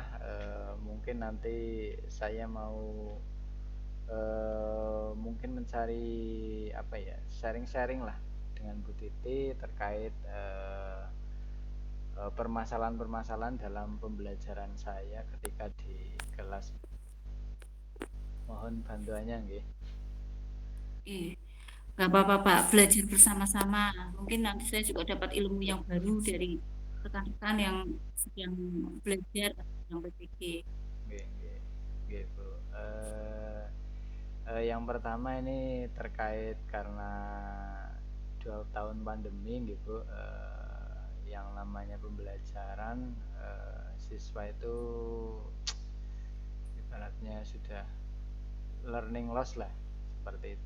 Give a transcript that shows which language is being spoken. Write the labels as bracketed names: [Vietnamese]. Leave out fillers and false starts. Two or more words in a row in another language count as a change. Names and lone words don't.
[Indonesian] Mungkin nanti saya mau mungkin mencari apa ya, sharing-sharing lah dengan Bu Titi terkait permasalahan-permasalahan dalam pembelajaran saya ketika di kelas. Mohon bantuannya nggih. Oke, nggak apa-apa Pak, belajar bersama-sama. Mungkin nanti saya juga dapat ilmu yang baru dari rekan-rekan yang sedang belajar atau yang PPG. [Javanese] Nggih, nggih. Nggih, Bu. [Indonesian] Yang pertama ini terkait karena 2 tahun pandemi nggih, Bu. Yang namanya pembelajaran, siswa itu ibaratnya sudah [English] learning loss [Indonesian] lah, seperti itu.